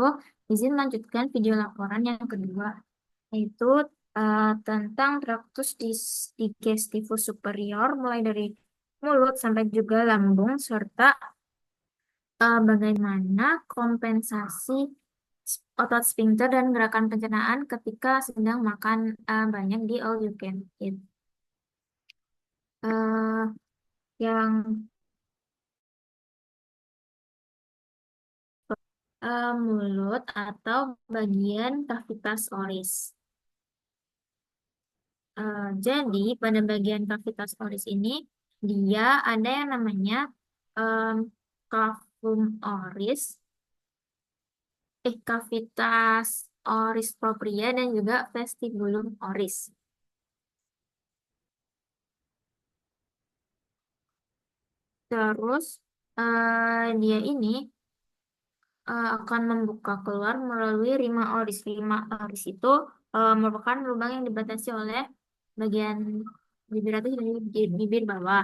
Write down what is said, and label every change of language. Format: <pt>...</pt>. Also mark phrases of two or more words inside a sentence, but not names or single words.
<id>Izin melanjutkan video laporan yang kedua, yaitu tentang</id> <la>traktus digestivus superior,</la> <id>mulai dari mulut sampai juga lambung, serta bagaimana kompensasi otot sphincter dan gerakan pencernaan ketika sedang makan banyak di</id> <en>all you can eat.</en> <id>Eh, yang mulut atau bagian</id> <la>kavitas oris.</la> <id>Jadi pada bagian</id> <la>kavitas oris</la> <id>ini dia ada yang namanya em,</id> <la>cavum oris, cavitas oris propria</la> <id>dan juga</id> <la>vestibulum oris.</la> <id>Terus dia ini akan membuka keluar melalui</id> <la>rima oris. Rima oris</la> <id>itu merupakan lubang yang dibatasi oleh bagian bibir atas dan bibir bawah.</id>